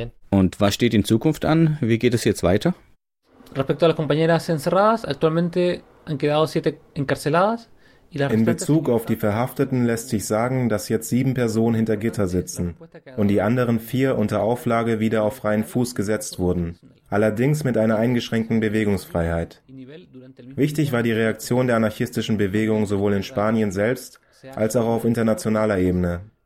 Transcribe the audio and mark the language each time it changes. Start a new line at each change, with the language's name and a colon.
German: Und was steht in Zukunft an? Wie geht es jetzt weiter?
Spanish: Respecto a las compañeras encerradas, actualmente han quedado 7 encarceladas.
German: In Bezug auf die Verhafteten lässt sich sagen, dass jetzt 7 Personen hinter Gitter sitzen und die anderen 4 unter Auflage wieder auf freien Fuß gesetzt wurden, allerdings mit einer eingeschränkten Bewegungsfreiheit. Wichtig war die Reaktion der anarchistischen Bewegung sowohl in Spanien selbst als auch auf internationaler Ebene.